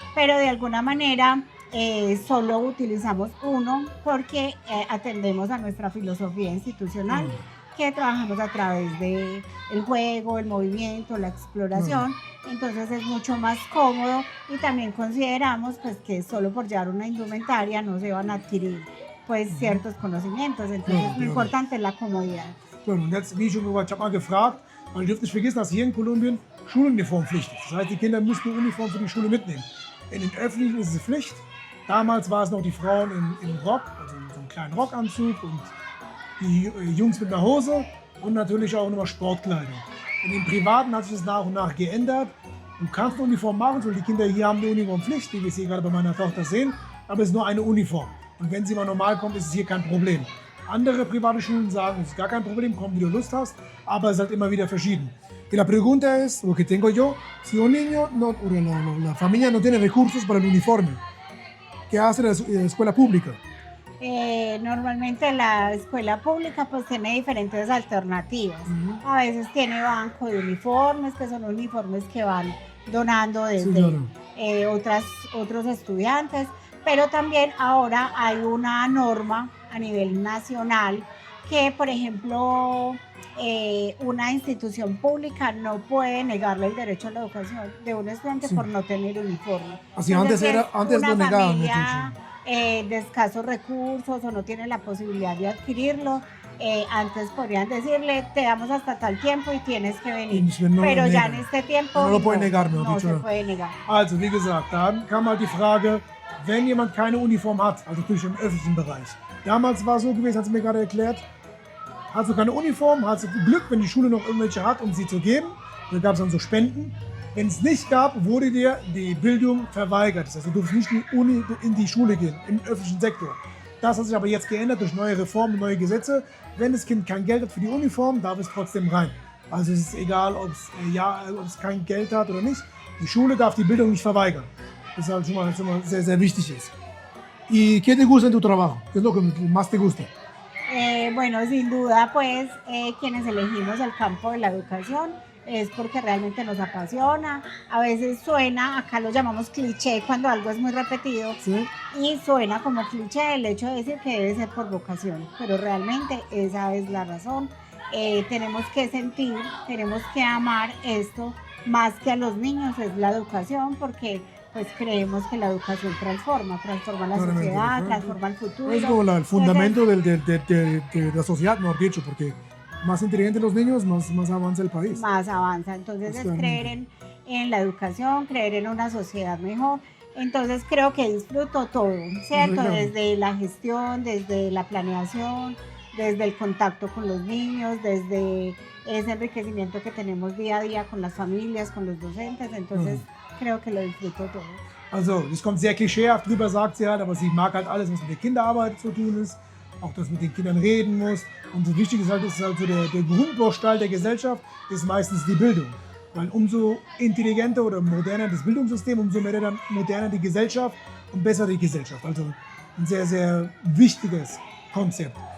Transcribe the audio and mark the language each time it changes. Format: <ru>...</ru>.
<es>Pero de alguna manera solo utilizamos uno porque atendemos a nuestra filosofía institucional, que trabajamos a través del juego, el movimiento, la exploración. Entonces es mucho más cómodo y también consideramos pues, que solo por llevar una indumentaria no se van a adquirir pues, ciertos conocimientos. Entonces lo importante es la comodidad.</es> <de>Und jetzt, wie schon gesagt, ich habe mal gefragt, weil ihr dürft nicht vergessen, dass hier in Kolumbien Schuluniformpflicht ist. Das heißt, die Kinder müssen eine Uniform für die Schule mitnehmen. In den öffentlichen ist es Pflicht. Damals war es noch die Frauen im Rock, also in so einem kleinen Rockanzug und die Jungs mit einer Hose und natürlich auch nochmal Sportkleidung. In den Privaten hat sich das nach und nach geändert. Du kannst eine Uniform machen, so die Kinder hier haben eine Uniformpflicht, wie wir es hier gerade bei meiner Tochter sehen, aber es ist nur eine Uniform. Und wenn sie mal normal kommt, ist es hier kein Problem. Andere private Schulen sagen, es ist gar kein Problem, komm, wie du Lust hast, aber es ist halt immer wieder verschieden.</de> <es>Y la pregunta es, lo que tengo yo, si un niño o la familia no tiene recursos para el uniforme, ¿qué hace la escuela pública? Normalmente la escuela pública pues tiene diferentes alternativas. A veces tiene banco de uniformes, que son uniformes que van donando desde otros estudiantes, pero también ahora hay una norma a nivel nacional que, por ejemplo, una institución pública no puede negarle el derecho a la educación de un estudiante por no tener uniforme. Así antes lo negaban. De escasos recursos o no tiene la posibilidad de adquirirlo, antes podrían decirle, te damos hasta tal tiempo y tienes que venir. Pero ya en este tiempo no lo puede negar, no se puede negar.</es> <de>Also, wie gesagt, dann kam halt die Frage, wenn jemand keine Uniform hat, also natürlich im öffentlichen Bereich. Damals war es so gewesen, hat sie mir gerade erklärt, hast du keine Uniform, hast du Glück, wenn die Schule noch irgendwelche hat, um sie zu geben. Da gab es dann so Spenden. Wenn es nicht gab, wurde dir die Bildung verweigert. Das heißt, du durfst nicht in die Schule gehen, im öffentlichen Sektor. Das hat sich aber jetzt geändert durch neue Reformen, neue Gesetze. Wenn das Kind kein Geld hat für die Uniform, darf es trotzdem rein. Also es ist egal, ob es kein Geld hat oder nicht. Die Schule darf die Bildung nicht verweigern. Das ist halt schon mal sehr, sehr wichtig ist.</de> <es>¿Y qué te gusta en tu trabajo? ¿Qué es lo que más te gusta? Bueno, sin duda, pues, quienes elegimos el campo de la educación es porque realmente nos apasiona. A veces suena, acá lo llamamos cliché cuando algo es muy repetido, y suena como cliché el hecho de decir que debe ser por vocación, pero realmente esa es la razón. Tenemos que sentir, tenemos que amar esto más que a los niños, es la educación, porque pues creemos que la educación transforma la sociedad, transforma el futuro. Es como el fundamento de la sociedad, mejor dicho, porque más inteligentes los niños, más avanza el país. Más avanza, entonces es creer en la educación, creer en una sociedad mejor. Entonces creo que disfruto todo, ¿cierto? Desde la gestión, desde la planeación, desde el contacto con los niños, desde ese enriquecimiento que tenemos día a día con las familias, con los docentes, entonces creo que lo disfruto todo.</es> <de>Also, das kommt sehr klischeehaft rüber, sagt sie halt, aber sie mag halt alles, was mit der Kinderarbeit zu tun ist, auch dass mit den Kindern reden muss. Und so wichtig ist halt so der Grundbaustein der Gesellschaft ist meistens die Bildung. Weil umso intelligenter oder moderner das Bildungssystem, umso mehr dann moderner die Gesellschaft und besser die Gesellschaft. Also ein sehr, sehr wichtiges Konzept.</de>